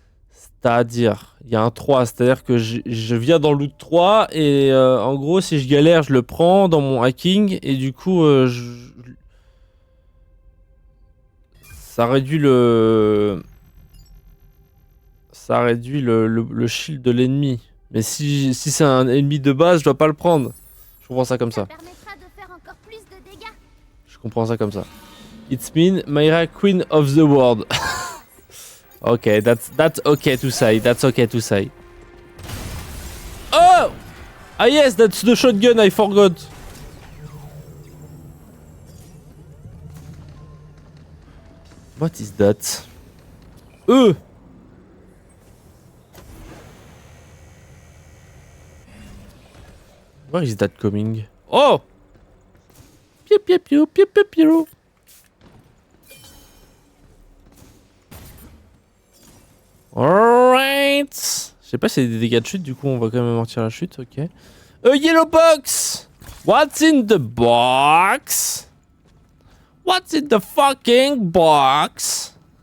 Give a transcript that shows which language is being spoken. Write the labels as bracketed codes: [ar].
[fr] C'est-à-dire, il y a un 3, c'est-à-dire que je viens dans le loot 3 et en gros, si je galère, je le prends dans mon hacking et du coup, ça réduit le... Ça réduit le shield de l'ennemi. Mais si c'est un ennemi de base, je dois pas le prendre. Je comprends ça comme ça. Permettra de faire encore plus de dégâts. Je comprends ça comme ça. [en] It's mean Mayra Queen of the World. Okay, that's okay to say. That's okay to say. Oh! Ah yes, that's the shotgun, I forgot. What is that? Where is that coming? Oh! Piu piu piu piu piu piu. Alright. [fr] Je sais pas si c'est des dégâts de chute, du coup on va quand même amortir la chute, ok. [en] A yellow box! What's in the box? What's in the fucking box?